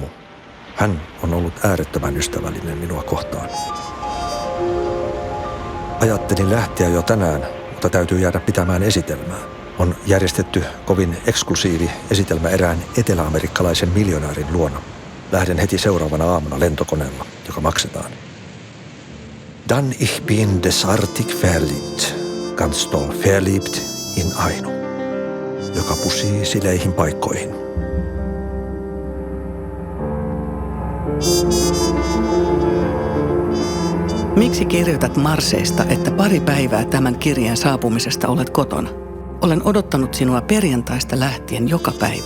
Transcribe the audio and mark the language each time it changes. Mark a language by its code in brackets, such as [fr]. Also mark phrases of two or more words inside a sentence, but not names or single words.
[fi] Hän on ollut äärettömän ystävällinen minua kohtaan. Ajattelin lähteä jo tänään, mutta täytyy jäädä pitämään esitelmää. On järjestetty kovin eksklusiivi esitelmä erään eteläamerikkalaisen miljonäärin luona. Lähden heti seuraavana aamuna lentokoneella, joka maksetaan. [de] Dann ich bin desartig verliebt, ganz doll verliebt in Aino. [fi] joka pusii sileihin paikkoihin. Miksi kirjoitat Marseista, että pari päivää tämän kirjeen saapumisesta olet kotona? Olen odottanut sinua perjantaista lähtien joka päivä.